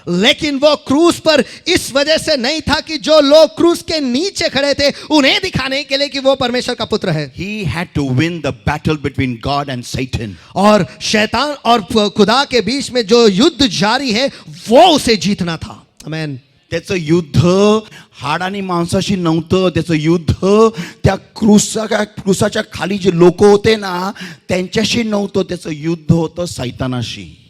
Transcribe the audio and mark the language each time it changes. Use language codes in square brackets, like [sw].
[hi] लेकिन वो क्रूस पर इस वजह से नहीं था कि जो लोग क्रूस के नीचे खड़े थे उन्हें दिखाने के लिए कि वो परमेश्वर का पुत्र है। [en] He had to win the battle between God and Satan. [hi] और शैतान और खुदा के बीच में जो युद्ध जारी है वो उसे जीतना था। आमेन। [mr] त्याचं युद्ध हाड आणि मांसाशी नव्हतं, त्याचं युद्ध त्या क्रूसाच्या खाली जे लोक होते ना त्यांच्याशी नव्हतं, त्याचं युद्ध होतं सैतानाशी।